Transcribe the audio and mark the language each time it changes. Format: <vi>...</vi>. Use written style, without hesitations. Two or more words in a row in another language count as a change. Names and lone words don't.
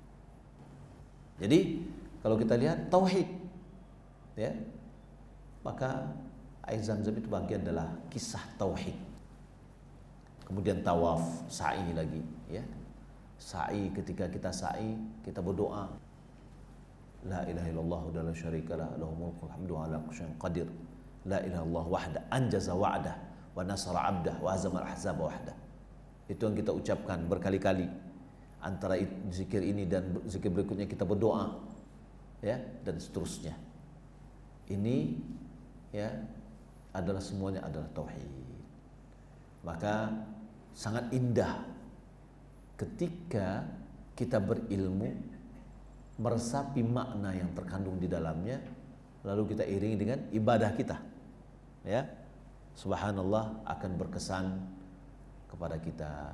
<id>Jadi kalau kita lihat tauhid, ya, maka air Zam-Zam itu bagian adalah kisah tauhid. Kemudian tawaf, sa'i lagi, ya. Sa'i, ketika kita sa'i, kita berdoa,</id> <ar>لا إله إلا الله ولا شريك له، له الملك الحمد على كل شيء قدير. لا إله إلا الله وحده أنجز وعده ونصر عبده وهزم الأحزاب وحده.</ar> <id>Itu yang kita ucapkan berkali-kali. Antara zikir ini dan zikir berikutnya kita berdoa, ya, dan seterusnya. Ini, ya, adalah semuanya adalah tauhid. Maka sangat indah ketika kita berilmu, meresapi makna yang terkandung di dalamnya, lalu kita iringi dengan ibadah kita, ya, subhanallah, akan berkesan kepada kita.</id>